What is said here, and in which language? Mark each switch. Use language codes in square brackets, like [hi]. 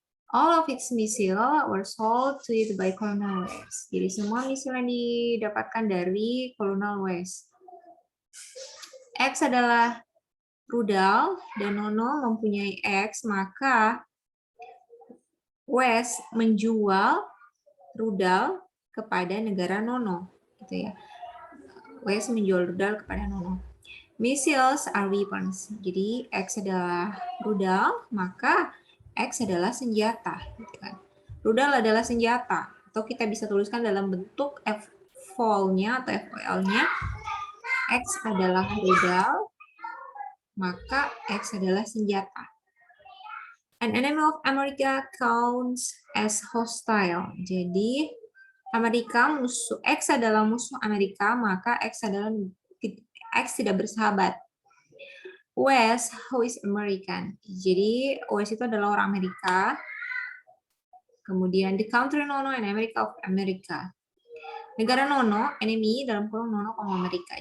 [en] All of its missile were sold to it by Colonel West. [id] Jadi semua misil yang didapatkan dari Colonel West. X adalah rudal dan Nono mempunyai X, maka West menjual rudal kepada negara Nono, gitu ya. West menjual rudal kepada Nono. [en] Missiles are weapons. [id] Jadi X adalah rudal, maka X adalah senjata. Gitu kan. Rudal adalah senjata. Atau kita bisa tuliskan dalam bentuk FOL-nya atau FOL-nya. X adalah rudal, maka X adalah senjata. [en] An enemy of America counts as hostile. [id] Jadi Amerika musuh, X adalah musuh Amerika, maka X tidak bersahabat. [en] West, who is American. [id] Jadi West itu adalah orang Amerika. Kemudian [en] the country Nono and America of America. [id] Negara Nono, enemy dalam kurung Nono, Amerika.